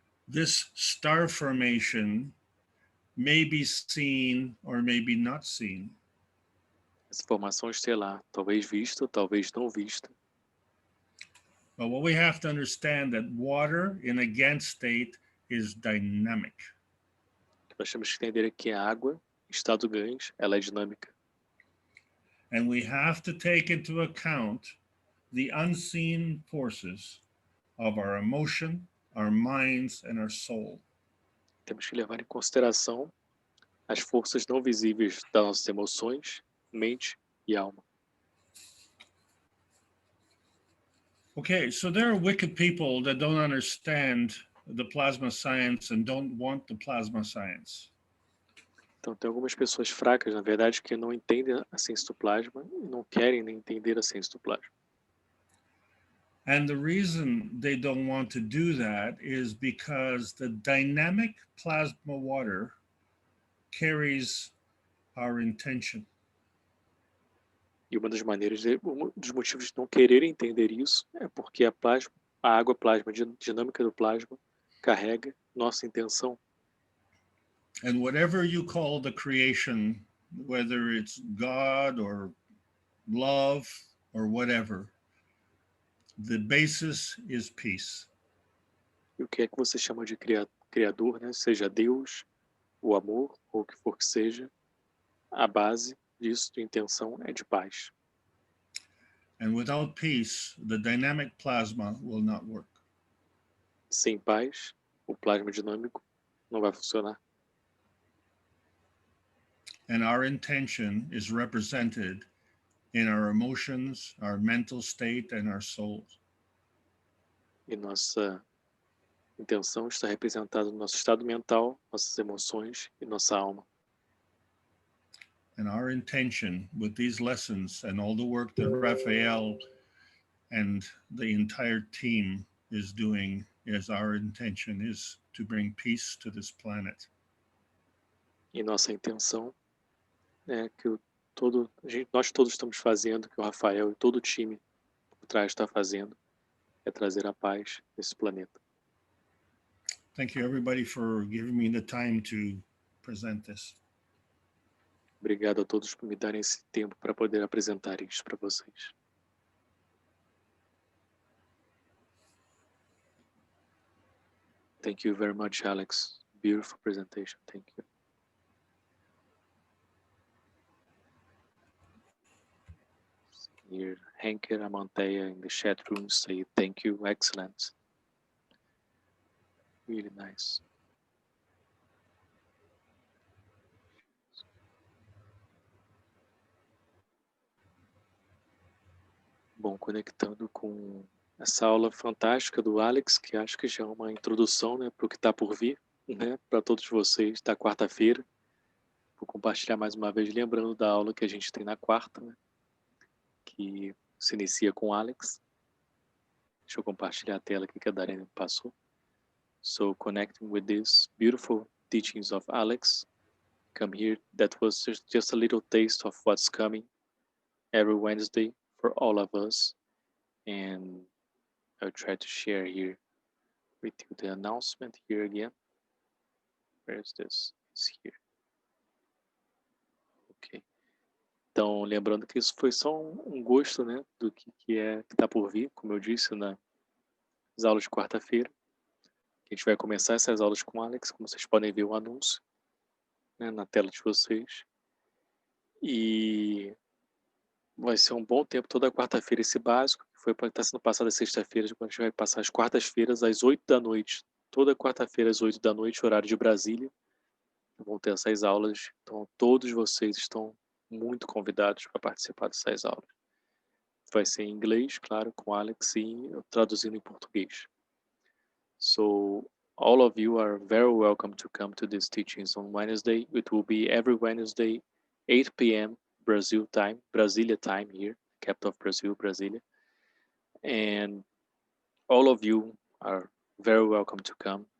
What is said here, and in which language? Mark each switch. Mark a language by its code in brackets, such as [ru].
[en] this star formation may be seen or maybe not seen. [pt] essa formação estelar, talvez vista, talvez não vista, [en] But what we have to understand that water in a Gans state is dynamic. [pt] nós temos que entender que a água, em estado gancho, ela é dinâmica. [en] And we have to take into account the unseen forces of our emotion, our minds, and our soul. [pt] Temos que levar em consideração as forças não visíveis das nossas emoções, mente e alma. [en] Okay, so there are wicked people that don't understand the plasma science and don't want the plasma science. [pt] Então, tem algumas pessoas fracas, na verdade, que não entendem a ciência do plasma e não querem nem entender a ciência do plasma. [en] And the reason they don't want to do that is because the dynamic plasma water carries our intention. [pt] E uma das maneiras, um dos motivos de não quererem entender isso é porque a água plasma, dinâmica do plasma, carrega nossa intenção. [en] And whatever you call the creation, whether it's God or love or whatever, the basis is peace. [pt] E o que é que você chama de criador, né? Seja Deus, o amor, ou o que for que seja, a base disso, de intenção, é de paz. [en] And without peace, the dynamic plasma will not work. [pt] Sem paz, o plasma dinâmico não vai funcionar. [en] And our intention is represented in our emotions, our mental state, and our souls. [pt] E nossa intenção está representada no nosso estado mental, nossas emoções e nossa alma. [en] And our intention with these lessons and all the work that Raphael and the entire team is doing is our intention is to bring peace to this planet. [pt] E nossa intenção é que nós todos estamos fazendo, que o Rafael e todo o time por trás está fazendo, é trazer a paz nesse planeta. [en] Thank you everybody for giving me the time to present this. [pt] Obrigado a todos por me darem esse tempo para poder apresentar isso para vocês. [en] Thank you very much, Alex. Beautiful presentation. Thank you. Here, Henke Amanteia in the chat room say thank you, excellent. Really nice. [pt] Bom, conectando com essa aula fantástica do Alex, que acho que já é uma introdução, né, para o que está por vir, né, para todos vocês da quarta-feira. Vou compartilhar mais uma vez, lembrando da aula que a gente tem na quarta, né, que se inicia com o Alex. Deixa eu compartilhar a tela aqui que a Darena passou. [en] So, connecting with these beautiful teachings of Alex, come here. That was just a little taste of what's coming every Wednesday for all of us. And I'll try to share here with you the announcement here again. Where is this? It's here. Ok. [pt] Então, lembrando que isso foi só um gosto, né, do que está por vir, como eu disse, nas aulas de quarta-feira. A gente vai começar essas aulas com o Alex, como vocês podem ver o anúncio, né, na tela de vocês. E vai ser um bom tempo, toda quarta-feira esse básico, que foi para estar sendo passado às sexta-feiras, depois a gente vai passar às quartas-feiras, às 8 da noite. Toda quarta-feira, às 8 da noite, horário de Brasília. Vão ter essas aulas, então todos vocês estão muito convidados para participar dessas aulas. Vai ser em inglês, claro, com Alex e eu traduzindo em português. [en] So, all of you are very welcome to come to these teachings on Wednesday. It will be every Wednesday, 8 p.m. Brazil time, Brasilia time here, capital of Brazil, Brasilia. And all of you are very welcome to come.